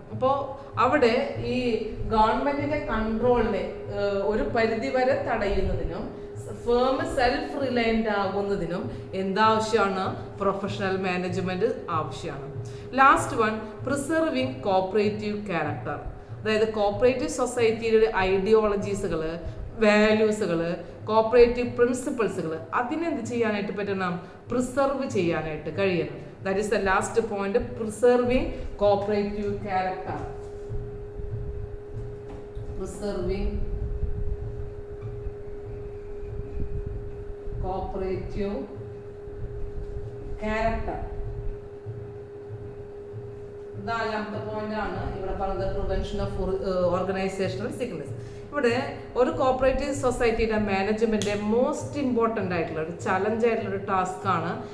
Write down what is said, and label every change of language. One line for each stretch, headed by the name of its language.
Malayalam: അപ്പോൾ അവിടെ ഈ ഗവൺമെന്റിന്റെ കൺട്രോളിനെ ഒരു പരിധി വരെ തടയുന്നതിനും firm self reliant ആകുന്നതിനും എന്താവശ്യമാണ്, professional management ആവശ്യമാണ്.
English: Last one, preserving cooperative character.
Malayalam: അതായത് കോപ്പറേറ്റീവ് സൊസൈറ്റിയുടെ ഐഡിയോളജീസുകൾ, വാല്യൂസുകൾ, കോപ്പറേറ്റീവ് പ്രിൻസിപ്പിൾസുകൾ അതിനെന്ത് ചെയ്യാനായിട്ട് പറ്റണം, പ്രിസർവ് ചെയ്യാനായിട്ട് കഴിയണം.
English: That is the last point, preserving cooperative character. Preserving cooperative character.
Malayalam: നാലാമത്തെ പോയിന്റ് ആണ് ഇവിടെ പറയുന്നത്, പ്രിവെൻഷൻ ഓഫ് ഓർഗനൈസേഷണൽ സിക്നസ്. ഇവിടെ ഒരു കോപ്പറേറ്റീവ് സൊസൈറ്റിയുടെ മാനേജ്മെന്റ് മോസ്റ്റ് ഇമ്പോർട്ടൻ്റ് ആയിട്ടുള്ള ഒരു ചലഞ്ച് ആയിട്ടുള്ള ഒരു ടാസ്ക് ആണ്